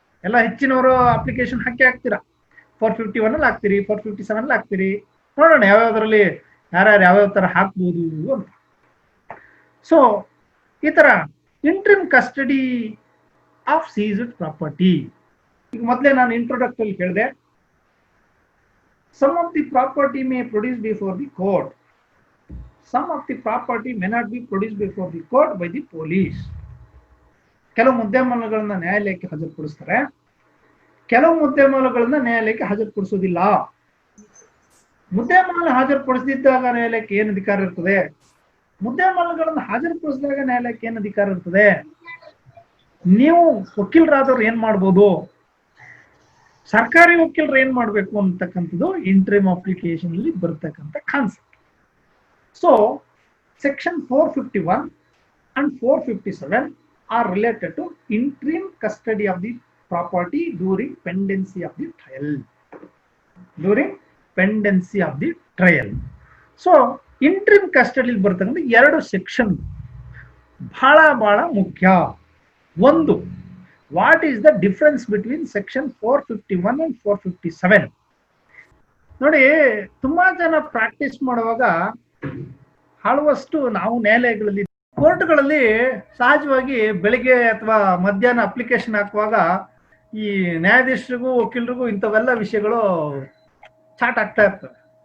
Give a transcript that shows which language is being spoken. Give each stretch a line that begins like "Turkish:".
Kannada: ಎಲ್ಲ ಹೆಚ್ಚಿನವರು ಅಪ್ಲಿಕೇಶನ್ ಹಾಕ್ತೀರಾ, 451 ಅಲ್ಲಿ ಹಾಕ್ತೀರಿ, 457 ಅಲ್ಲಿ ಹಾಕ್ತೀರಿ. ನೋಡೋಣ ಯಾವ್ಯಾವ್ದ್ರಲ್ಲಿ ಯಾರ್ಯಾರು ಯಾವ್ಯಾವ ತರ ಹಾಕ್ಬೋದು ಅಂತ. ಸೊ ಈ ತರ interim custody of ceased property. ಈಗ ಮೊದಲೇ ನಾನು ಇಂಟ್ರೊಡಕ್ಟಲ್ಲಿ ಹೇಳಿದೆ,
English: some of the property may produce before the court, some of the property may not be produced before the court by the police.
Kannada: ಕೆಲವು ಮುದ್ದೆ-ಮಾಲುಗಳನ್ನ ನ್ಯಾಯಾಲಯಕ್ಕೆ ಹಾಜರುಪಡಿಸ್ತಾರೆ, ಕೆಲವು ಮುದ್ದೆ-ಮಾಲುಗಳನ್ನ ನ್ಯಾಯಾಲಯಕ್ಕೆ ಹಾಜರುಪಡಿಸೋದಿಲ್ಲ. ಮುದ್ದೆ-ಮಾಲು ಹಾಜರುಪಡಿಸದಿದ್ದಾಗ ನ್ಯಾಯಾಲಯಕ್ಕೆ ಏನು ಅಧಿಕಾರ ಇರ್ತದೆ, ಮುದ್ದೆ-ಮಾಲುಗಳನ್ನ ಹಾಜರುಪಡಿಸಿದಾಗ ನ್ಯಾಯಾಲಯಕ್ಕೆ ಏನು ಅಧಿಕಾರ ಇರ್ತದೆ, ನೀವು ವಕೀಲರಾದವ್ರು ಏನ್ ಮಾಡ್ಬೋದು, ಸರ್ಕಾರಿ ವಕೀಲರು ಏನ್ ಮಾಡ್ಬೇಕು ಅಂತಕ್ಕಂಥದ್ದು ಇಂಟ್ರಿಮ್ ಅಪ್ಲಿಕೇಶನ್ ಅಲ್ಲಿ ಬರ್ತಕ್ಕಂಥ concept.
English: So section 451 and 457 are related to interim custody of the property during pendency of the trial. During pendency of the trial. So interim custody
Kannada: ಬರ್ತಕ್ಕಂಥ ಎರಡು ಸೆಕ್ಷನ್ ಬಹಳ ಮುಖ್ಯ.
English: ಒಂದು, what is the difference between section 451 and 457?
Kannada: ನೋಡಿ, ತುಂಬಾ ಜನ practice ಮಾಡುವಾಗ ಹಲವಷ್ಟು ನಾವು ನ್ಯಾಯಾಲಯಗಳಲ್ಲಿ ಕೋರ್ಟ್ಗಳಲ್ಲಿ ಸಹಜವಾಗಿ ಬೆಳಿಗ್ಗೆ ಅಥವಾ ಮಧ್ಯಾಹ್ನ ಅಪ್ಲಿಕೇಶನ್ ಹಾಕುವಾಗ ಈ ನ್ಯಾಯಾಧೀಶರಿಗೂ ವಕೀಲರಿಗೂ ಇಂಥವೆಲ್ಲ ವಿಷಯಗಳು ಚಾಟ್ ಆಗ್ತಾ ಇರ್ತವೆ.